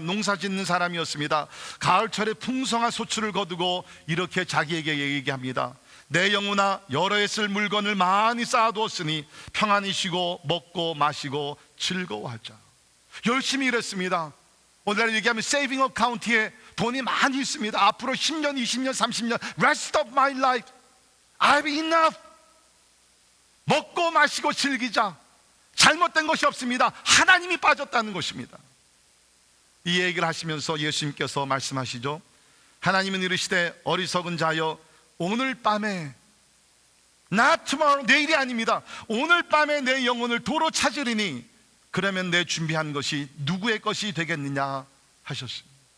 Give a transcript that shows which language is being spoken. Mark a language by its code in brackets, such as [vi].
[ko] 농사 짓는 사람이었습니다. 가을철에 풍성한 소출을 거두고 이렇게 자기에게 얘기합니다. 내 영혼아 여러 해 쓸 물건을 많이 쌓아두었으니 평안히 쉬고 먹고 마시고 즐거워하자. 열심히 일했습니다. 오늘날 얘기하면 세이빙 어카운트에 돈이 많이 있습니다. 앞으로 10년, 20년, 30년 [en] Rest of my life I have enough. [ko] 먹고 마시고 즐기자. 잘못된 것이 없습니다. 하나님이 빠졌다는 것입니다. 이 얘기를 하시면서 예수님께서 말씀하시죠. 하나님은 이르시되 어리석은 자여 오늘 밤에 [en] not tomorrow [ko] 내일이 아닙니다. 오늘 밤에 내 영혼을 도로 찾으리니 그러면 내 준비한 것이 누구의 것이 되겠느냐 하셨습니다.